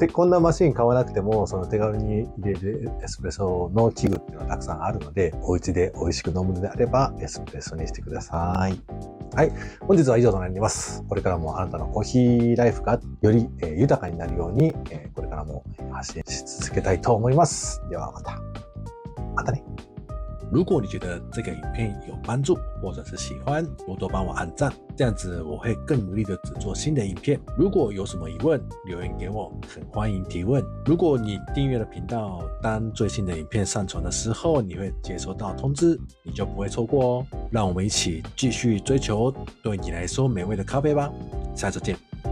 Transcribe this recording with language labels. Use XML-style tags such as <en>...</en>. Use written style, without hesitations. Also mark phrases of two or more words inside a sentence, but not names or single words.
<ja>こんなマシン買わなくても、その手軽に入れるエスプレッソの器具っていうのはたくさんあるので、お家で美味しく飲むのであれば、エスプレッソにしてください。はい。本日は以上となります。これからもあなたのコーヒーライフがより豊かになるように、これからも発信し続けたいと思います。ではまた。またね。</ja> <zh>如果你觉得这个影片有帮助，或者是喜欢，多多帮我按赞，这样子我会更努力的制作新的影片。如果有什么疑问，留言给我，很欢迎提问。如果你订阅了频道，当最新的影片上传的时候，你会接收到通知，你就不会错过哦。让我们一起继续追求对你来说美味的咖啡吧，下次见。</zh>